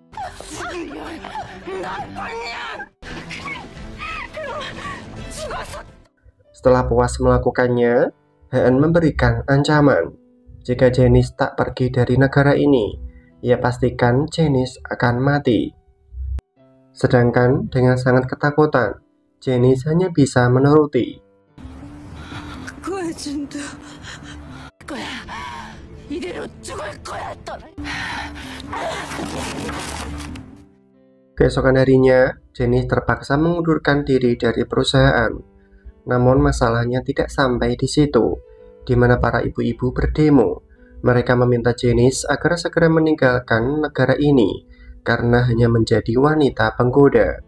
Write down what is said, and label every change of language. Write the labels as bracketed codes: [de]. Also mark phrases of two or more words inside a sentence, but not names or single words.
[id] Setelah puas melakukannya, Haan memberikan ancaman. Jika Janice tak pergi dari negara ini, ia pastikan Janice akan mati. Sedangkan dengan sangat ketakutan, Janice hanya bisa menuruti. [ko] 구해준다. 거야. 이대로 죽을 거야. [id] Keesokan harinya, Janice terpaksa mengundurkan diri dari perusahaan. Namun masalahnya tidak sampai di situ, di mana para ibu-ibu berdemo. Mereka meminta Janice agar segera meninggalkan negara ini karena hanya menjadi wanita penggoda.